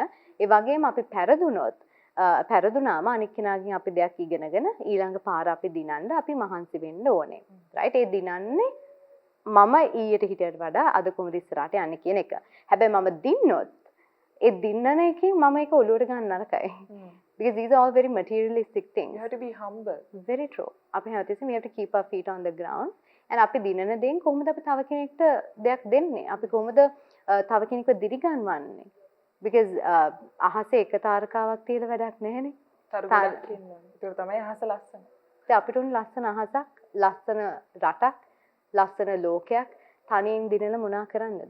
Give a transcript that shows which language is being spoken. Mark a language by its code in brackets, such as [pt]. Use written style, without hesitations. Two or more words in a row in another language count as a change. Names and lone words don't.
[si] ඒ වගේම අපි පෙරදුනාම අනික් කෙනාගෙන් අපි දෙයක් ඉගෙනගෙන ඊළඟ පාර අපි දිනන්න අපි මහන්සි වෙන්න ඕනේ. රයිට්? ඒ දිනන්නේ මම ඊයට හිටියට වඩා අද කොහොමද ඉස්සරහට යන්නේ කියන එක. හැබැයි මම දින්නොත් ඒ දින්නන එකෙන් මම ඒක ඔලුවට ගන්න නරකයි. [en] Because these are all very materialistic things. You have to be humble. Very true. [si] අපි හැමතිස්සෙම [en] we have to keep our feet on the ground. [si] and අපි දිනන දෙයින් කොහොමද අපි තව කෙනෙක්ට දෙයක් දෙන්නේ? අපි කොහොමද තව කෙනෙක්ව දිරිගන්වන්නේ? Because අහසේ එක තාරකාවක් තියලා වැඩක් නැහැනේ. තරු ගොඩක් ඉන්නවා. ඒක තමයි අහස ලස්සන. ඉතින් අපිට උන් ලස්සන අහසක්, ලස්සන රටක්, ලස්සන ලෝකයක් තනියෙන් දිනලා මොනා කරන්නද?